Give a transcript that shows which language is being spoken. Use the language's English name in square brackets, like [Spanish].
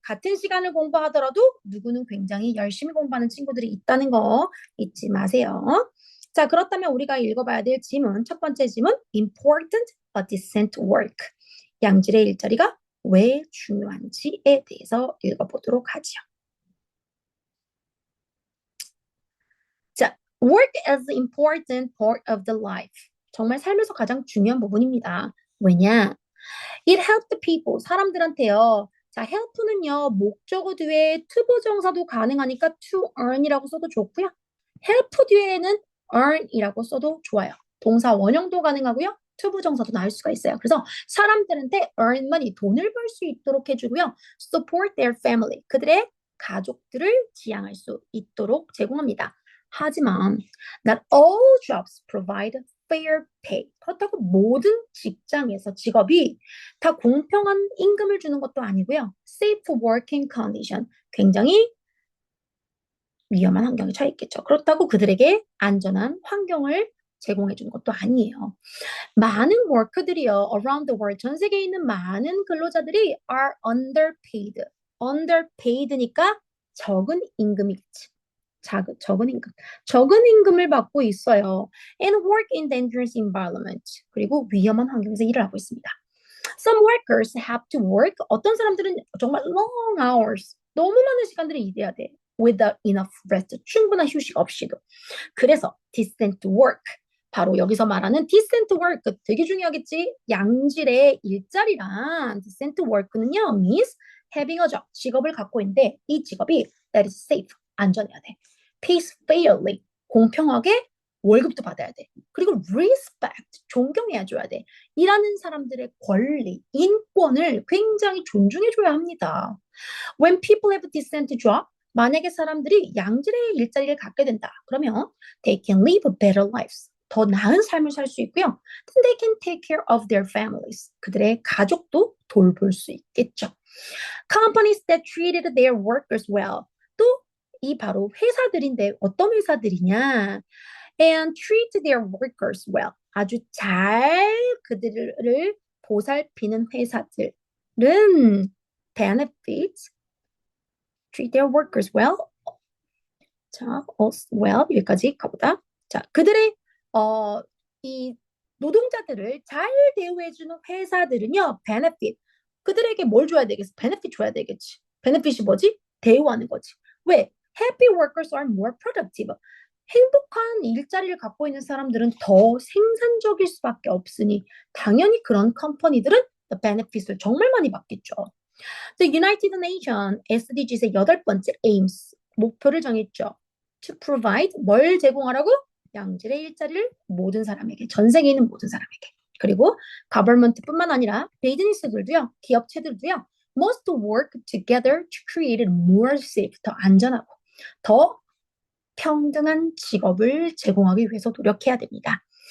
[Korean] 같은 시간을 공부하더라도 누구는 굉장히 열심히 공부하는 친구들이 있다는 거 잊지 마세요. 자, 그렇다면 우리가 읽어봐야 될 지문, 첫 번째 지문, [English] important a decent work. [Korean] 양질의 일자리가 왜 중요한지에 대해서 읽어보도록 하죠. [English] 자, work is an important part of the life. [Korean] 정말 삶에서 가장 중요한 부분입니다. 왜냐? [English] It helped the people, [Korean] 사람들한테요. 자, help는요, 목적어 뒤에 투부정사도 가능하니까 to earn이라고 써도 좋고요. help 뒤에는 earn이라고 써도 좋아요. 동사 원형도 가능하고요. 투부정사도 나올 수가 있어요. 그래서 사람들한테 [English] earn money, [Korean] 돈을 벌 수 있도록 해주고요. [English] support their family, [Korean] 그들의 가족들을 지향할 수 있도록 제공합니다. 하지만 [English] not all jobs provide fair pay. [Korean] 그렇다고 모든 직장에서 직업이 다 공평한 임금을 주는 것도 아니고요. [English] safe working condition, [Korean] 굉장히 위험한 환경에 처해 있겠죠. 그렇다고 그들에게 안전한 환경을 제공해 주는 것도 아니에요. 많은 워커들이요, [English] around the world, [Korean] 전 세계에 있는 많은 근로자들이 [English] are underpaid. [Korean] underpaid니까 적은 임금이겠지. 적은 임금. 적은 임금을 받고 있어요. [English] and work in dangerous environment. [Korean] 그리고 위험한 환경에서 일을 하고 있습니다. [English] Some workers have to work. [Korean] 어떤 사람들은 정말 [English] long hours, [Korean] 너무 많은 시간들을 일해야 돼. [English] Without enough rest. [Korean] 충분한 휴식 없이도. 그래서 [English] decent work. [Korean] 바로 여기서 말하는 decent work 되게 중요하겠지. 양질의 일자리란 decent work는요 [English] means having a job [Korean] 직업을 갖고 있는데 이 직업이 [English] that is safe [Korean] 안전해야 돼. [English] pays fairly [Korean] 공평하게 월급도 받아야 돼. 그리고 respect 존경해야 줘야 돼. 일하는 사람들의 권리, 인권을 굉장히 존중해 줘야 합니다. [English] When people have decent job [Korean] 만약에 사람들이 양질의 일자리를 갖게 된다. [English] 그러면 they can live better lives. [Korean] 더 나은 삶을 살 수 있고요. [English] Then they can take care of their families. [Korean] 그들의 가족도 돌볼 수 있겠죠. [English] Companies that treated their workers well. [Korean] 또 이 바로 회사들인데 어떤 회사들이냐? [English] And treat their workers well. [Korean] 아주 잘 그들을 보살피는 회사들은 [English] benefits treat their workers well. [Korean] 자, well 여기까지 가보다. 자, 그들의 이 노동자들을 잘 대우해주는 회사들은요, benefit. 그들에게 뭘 줘야 되겠어? benefit 줘야 되겠지. benefit이 뭐지? 대우하는 거지. 왜? [English] Happy workers are more productive. [Korean] 행복한 일자리를 갖고 있는 사람들은 더 생산적일 수밖에 없으니 당연히 그런 컴퍼니들은 the benefit을 정말 많이 받겠죠. [English] The United Nations SDGs의 8번째 aims [Korean] 목표를 정했죠. [English] To provide [Korean] 뭘 제공하라고? 양질의 일자리를 모든 사람에게 전 세계에 있는 모든 사람에게 그리고 government뿐만 아니라 비즈니스들도요 기업체들도요 [English] must work together to create more safe [Korean] 더 안전하고 더 평등한 직업을 제공하기 위해서 노력해야 됩니다.